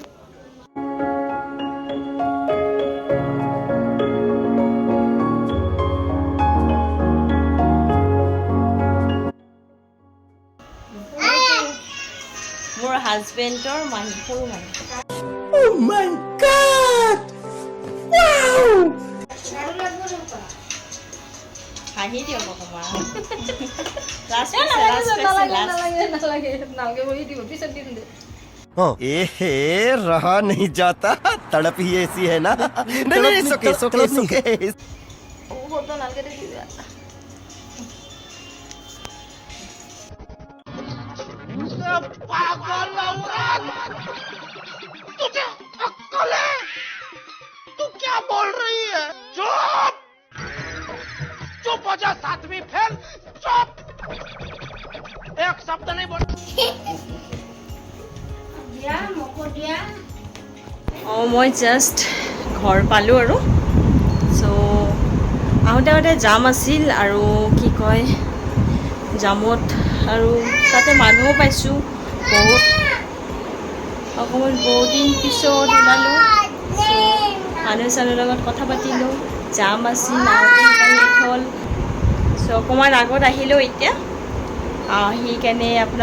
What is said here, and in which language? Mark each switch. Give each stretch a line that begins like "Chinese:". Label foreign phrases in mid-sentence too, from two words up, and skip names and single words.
Assamese: মোৰ হাজবেণ্ডৰ মাহী সৰু মাহী
English: Oh my God!
Assamese: Wow! হাঁহি দিয়ক অকণমান
Hindi: रहा नहीं जाता तड़प ही ऐसी है ना नहीं सुके तुझे अक्ल है? तू क्या बोल रही है? चुप हो जा सातवीं फेल चुप एक शब्द नहीं बोल
Assamese: মই জাষ্ট ঘৰ পালোঁ আৰু চ' আহোঁতে জাম আছিল আৰু কি কয় জামত আৰু তাতে মানুহো পাইছোঁ বহুত দিন পিছত ওলালোঁ মানুহৰ লগত কথা পাতিলোঁ জাম আছিল লেট হ'ল চ' অকণমান আগত আহিলোঁ এতিয়া সেইকাৰণে আপোনাৰ